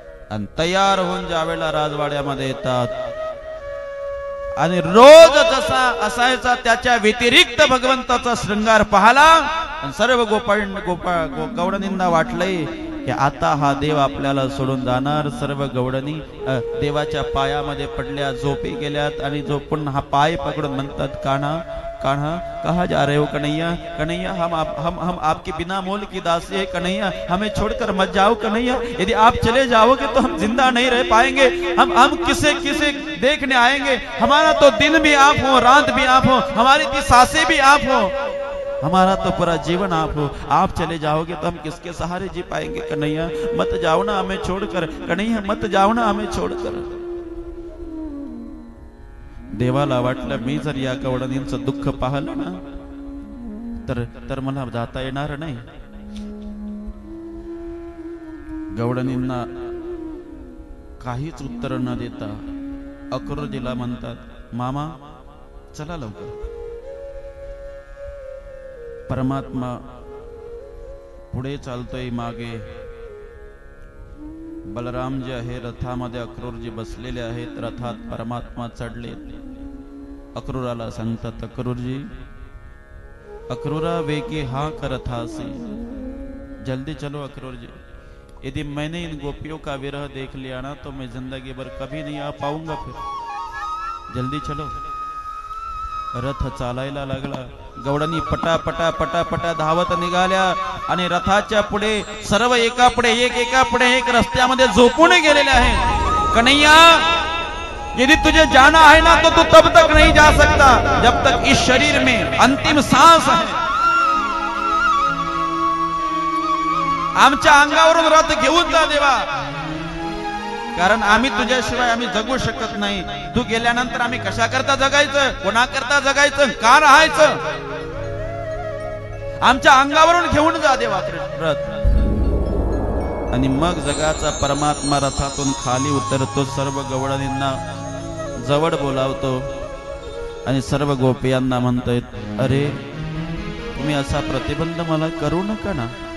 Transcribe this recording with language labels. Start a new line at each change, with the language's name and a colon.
Marathi: आणि तयार होऊन ज्या वेळेला राजवाड्यामध्ये येतात आणि रोज जसा असायचा त्याच्या व्यतिरिक्त भगवंताचा शृंगार पाहला आणि सर्व गवळणींना वाटलंय की आता हा देव आपल्याला सोडून जाणार. सर्व गवळणी देवाच्या पायामध्ये पडल्या, झोपी गेल्यात आणि झोपून हा पाय पकडून म्हणतात, कान्हा कान्हा
Hindi: कहाँ जा रहे हो कन्हैया? कन्हैया हम आपके बिना मोल की दासी है कन्हैया, हमें छोड़कर मत जाओ कन्हैया. यदि आप चले जाओगे तो हम जिंदा नहीं रह पाएंगे. हम किसे देखने आएंगे? हमारा तो दिन भी आप हो, रात भी आप हो, हमारी की सांसें भी आप हो, हमारा तो पूरा जीवन आप हो. आप चले जाओगे तो हम किसके सहारे जी पाएंगे कन्हैया? मत जाओ ना हमें छोड़कर कन्हैया, मत जाओ ना हमें छोड़कर.
Marathi: देवाला वाटलं मी जर या गवळणींचं दुःख पाहिलं ना तर मला जाता येणार नाही. गवळणींना काहीच उत्तर न देता अक्रूरजीला म्हणतात, मामा चला लवकर. परमात्मा पुढे चालतोय, मागे बलरामजी आहे रथामध्ये, अक्रूरजी बसलेले आहेत. रथात परमात्मा चढले. अक्रूराला सांगतात, अक्रूरजी, अक्रूरा
Hindi: वेगी हाँ कर रथा से, जल्दी चलो अक्रूरजी. यदि मैंने इन गोपियों का विरह देख लिया ना तो मैं जिंदगी भर कभी नहीं आ पाऊंगा. फिर जल्दी चलो.
Marathi: रथ चालायला लागला. गवळणी पटा पटा धावत निघाल्या आणि रथाच्या पुढे सर्व एका पुढे एक रस्त्यामध्ये झोपून गेलेले आहेत.
Hindi: कन्हैया, यदि तुझे जाना है ना तो तू तब तक नहीं जा सकता जब तक इस शरीर में अंतिम सांस है.
Marathi: आमच्या अंगावरून रथ घेऊन जा देवा. कारण आम्ही तुझ्याशिवाय आम्ही जगू शकत नाही. तू गेल्यानंतर आम्ही कशा करता जगायचं, कोणा करता जगायचं, का राहायचं? आमच्या अंगावरून घेऊन जा देवा रथ. आणि मग जगाचा परमात्मा रथातून खाली उतरतो, सर्व गवळणींना जवळ बोलावतो आणि सर्व गोपियांना म्हणतोय, अरे तुम्ही असा प्रतिबंध मला करू नका ना.